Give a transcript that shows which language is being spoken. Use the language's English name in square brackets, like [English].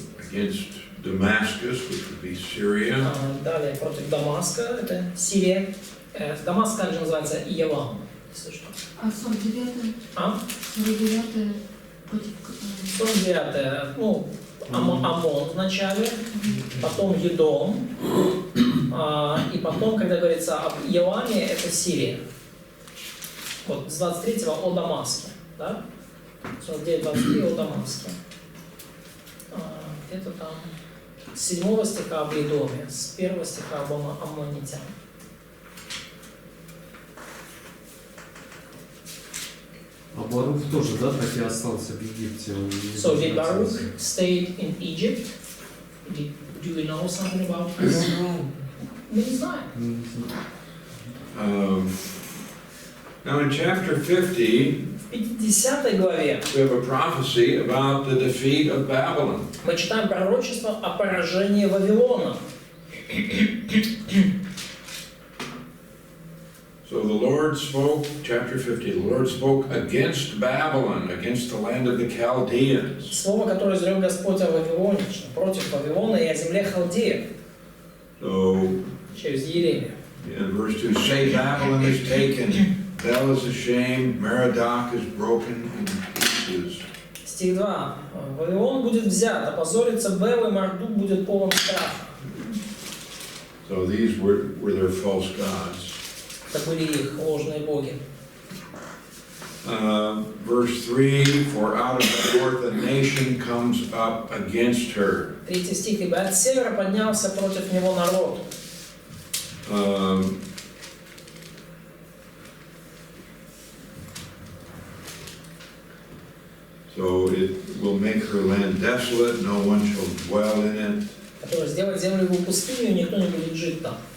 [English] Against Damascus, which would be Syria. [Russian] Далее против Дамаска, это Сирия. Дамаск также называется Иелам, если что. А 49-е? А? 49-е против... 49, ну, Амон вначале, потом Едом, и потом, когда говорится об Иеламе, это Сирия. Вот с 23-го о Дамаске, да? 49-23 о Дамаске. Где-то там с 7 стиха об Едоме, с 1 стиха об Аммонитян. А Барух тоже, да, так и остался в Египте? [English] So did Baruch stayed in Egypt? Do we know something about this? [Russian] Мы не знаем. [English] Now in chapter 50, [Russian] В 50 главе [English] we have a prophecy about the defeat of Babylon. [Russian] мы читаем пророчество о поражении Вавилона. [English] So the Lord spoke, chapter 50, the Lord spoke against Babylon, against the land of the Chaldeans. [Russian] Слово, которое изрек Господь о Вавилоне, что против Вавилона и о земле Халдеев, [English] So [Russian] через Еремию. [English] in verse 2, say Babylon is taken, Bel is ashamed, Merodach is broken in pieces. [Russian] Стих 2. Вавилон будет взят, опозорится Бел, и Мардук будет полон страха. [English] So these were their false gods. [Russian] Это были их ложные боги. [English] Verse 3, for out of the north a nation comes up against her. [Russian] 3 стих. Ибо от севера поднялся против него народ. [English] So it will make her land desolate, no one shall dwell in it. [Russian] Который сделает землю его пустынью, никто не будет жить там.